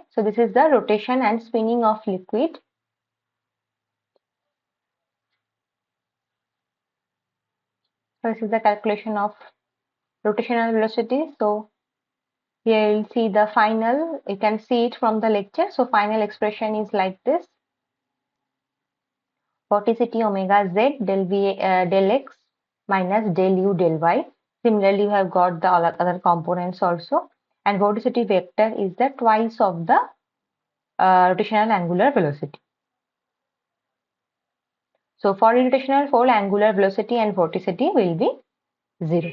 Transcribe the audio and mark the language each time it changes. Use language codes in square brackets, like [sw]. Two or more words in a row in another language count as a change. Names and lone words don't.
[en] So this is the rotation and spinning of liquid. So this is the calculation of rotational velocity. So here you'll see the final, you can see it from the lecture. So final expression is like this: vorticity omega z del v del x minus del u del y. Similarly, you have got the other components also, and vorticity vector is the twice of the rotational angular velocity. So for rotational, for angular velocity and vorticity will be 0.